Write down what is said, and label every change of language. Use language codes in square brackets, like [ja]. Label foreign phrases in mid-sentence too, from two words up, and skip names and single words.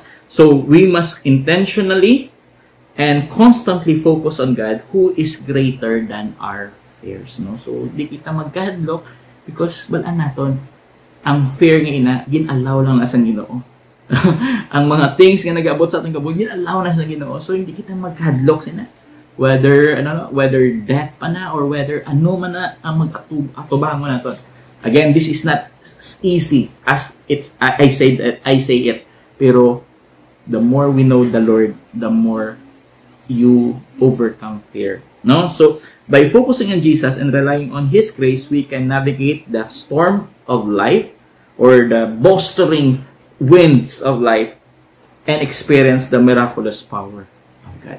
[en] So we must intentionally and constantly focus on God who is greater than our fears, no? [hil] So di kita magkahadlok because balaan naton ang fear nga ina gin-allow lang na sa Ginoo. Ang mga things nga nag-abot sa atong kabog gin-allow na sa Ginoo. So hindi kita magkahadlok sina [en] whether death [hil] pa na [en] or whether [hil] ano man na ang mag-atubang mo naton. [en] Again, this is not easy as it's I say it. Pero the more we know the Lord, the more you overcome fear. No? So by focusing on Jesus and relying on His grace, we can navigate the storm of life or the bolstering winds of life and experience the miraculous power of God.